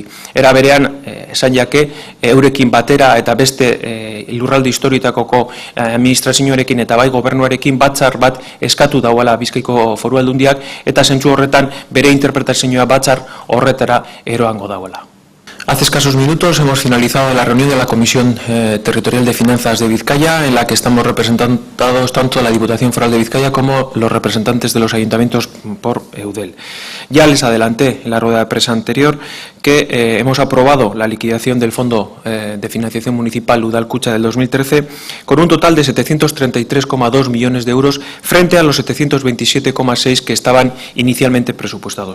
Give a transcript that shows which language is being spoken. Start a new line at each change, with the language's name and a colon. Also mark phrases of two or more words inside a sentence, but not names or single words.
Basque: Era berean, esan jake, eurekin batera eta beste lurralde historiotakoko administrazioarekin eta bai gobernuarekin batzar bat eskatu dauela Bizkaiko Foru Aldundiak, eta zentzu horretan bere interpretazioa batzar horretara eroango dauela.
Spanish: Hace escasos minutos hemos finalizado la reunión de la Comisión Territorial de Finanzas de Vizcaya, en la que estamos representados tanto la Diputación Foral de Vizcaya como los representantes de los ayuntamientos por Eudel. Ya les adelanté en la rueda de prensa anterior que hemos aprobado la liquidación del Fondo de Financiación Municipal Udalkutxa del 2013 con un total de 733,2 millones de euros frente a los 727,6 que estaban inicialmente presupuestados.